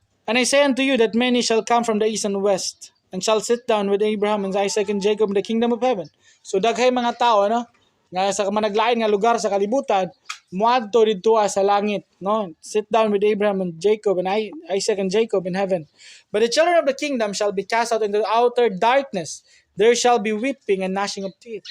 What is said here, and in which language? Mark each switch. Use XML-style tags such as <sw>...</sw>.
<en>And I say unto you that many shall come from the east and west, and shall sit down with Abraham and Isaac and Jacob in the kingdom of heaven.</en> <ceb>So daghay mga tao, no? Nga sa managlain nga lugar sa kalibutan, muadto didto sa langit, no?</ceb> <en>Sit down with Abraham and Jacob and Isaac and Jacob in heaven. But the children of the kingdom shall be cast out into the outer darkness. There shall be weeping and gnashing of teeth.</en>